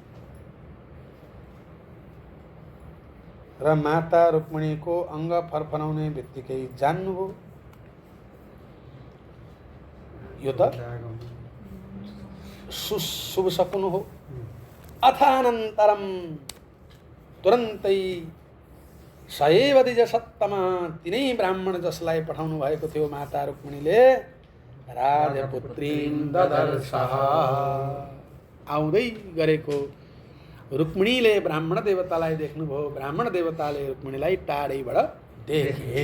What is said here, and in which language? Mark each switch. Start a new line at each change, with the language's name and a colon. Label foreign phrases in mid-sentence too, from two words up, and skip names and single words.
Nepali: र माता रुक्मिणीको अङ्ग फरफराउने बित्तिकै जान्नुभयो यो त शुभ सकुन हो।
Sanskrit: अथानन्तरम तुरन्तै सएव द्विज सत्तमा,
Nepali: तिनै ब्राह्मण जसलाई पठाउनु भएको थियो माता रुक्मिणीले,
Sanskrit: राजपुत्रीं ददर्शः।
Nepali: आउँदै गरेको रुक्मिणीले ब्राह्मण देवतालाई देख्नुभयो। ब्राह्मण देवताले रुक्मिणीलाई टाढैबाट देखे।